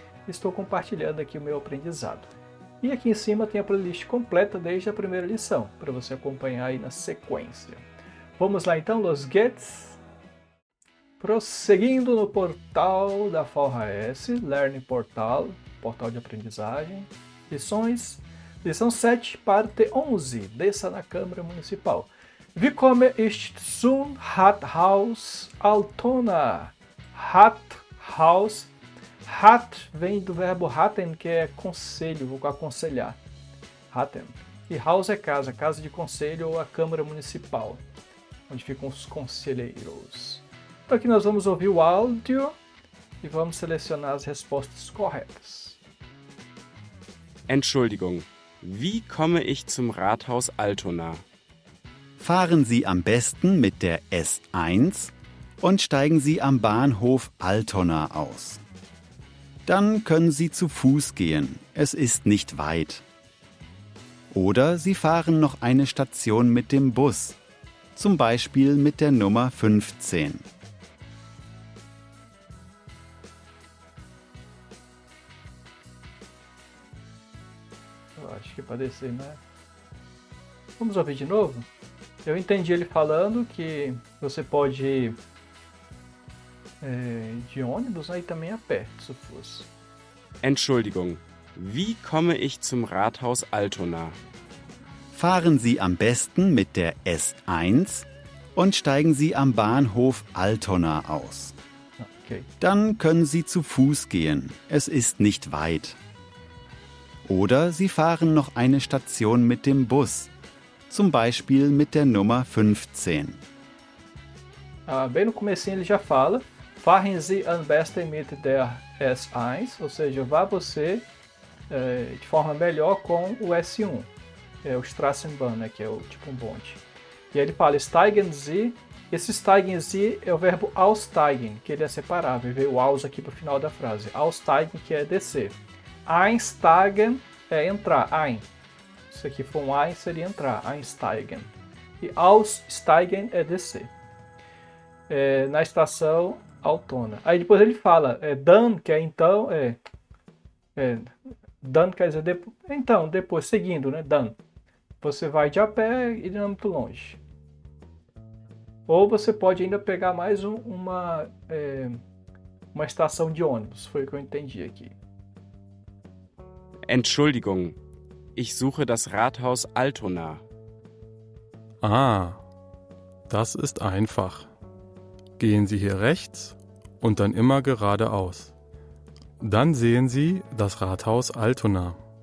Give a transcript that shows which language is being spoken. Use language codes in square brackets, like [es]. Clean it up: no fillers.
[pt] Estou compartilhando aqui o meu aprendizado. E aqui em cima tem a playlist completa desde a primeira lição, para você acompanhar aí na sequência. Vamos lá então, [de] los geht's? [pt] Prosseguindo no portal da VHS, [en] Learning Portal, [pt] portal de aprendizagem, lições, lição 7, parte 11, desça na Câmara Municipal. [de] Wie komme ich zum Rathaus Altona? [pt] Rathaus, Rat vem do verbo raten, que é conselho, vou aconselhar. Raten. E house é casa, casa de conselho ou a Câmara Municipal, onde ficam os conselheiros. Então aqui nós vamos ouvir o áudio e vamos selecionar as respostas corretas. [de] Entschuldigung, wie komme ich zum Rathaus Altona? Fahren Sie am besten mit der S1 und steigen Sie am Bahnhof Altona aus. Dann können Sie zu Fuß gehen, es ist nicht weit. Oder Sie fahren noch eine Station mit dem Bus. Zum Beispiel mit der Nummer 15. [pt] Eu acho que para descer, né? Vamos ouvir de novo? Eu entendi ele falando que você pode ir de ônibus, né, e também a pé, se fosse. [de] Entschuldigung, wie komme ich zum Rathaus Altona? Fahren Sie am besten mit der S1 und steigen Sie am Bahnhof Altona aus. Okay. Dann können Sie zu Fuß gehen, es ist nicht weit. Oder Sie fahren noch eine Station mit dem Bus, zum Beispiel mit der Nummer 15. [pt] Bem no comecinho ele já fala, [de] fahren Sie am besten mit der S1, [pt] ou seja, vá você de forma melhor com o S1. É o Straßenbahn, né, que é o tipo um bonde. E aí ele fala, [de] steigen Sie, [pt] esse steigen Sie é o verbo aussteigen, que ele é separável, veio o aus aqui para o final da frase. Aussteigen, que é descer. Einsteigen é entrar, ein. Se aqui for um ein, seria entrar, einsteigen. E aussteigen é descer. Na estação Altona. Aí depois ele fala, dann, que é então, dann quer dizer depois, então, depois, seguindo, né, dann. Você vai de a pé e não é muito longe. Ou você pode ainda pegar mais uma estação de ônibus, foi o que eu entendi aqui. [de] Entschuldigung, ich suche das Rathaus Altona. Ah, das ist einfach. Gehen Sie hier rechts und dann immer geradeaus. Dann sehen Sie das Rathaus Altona.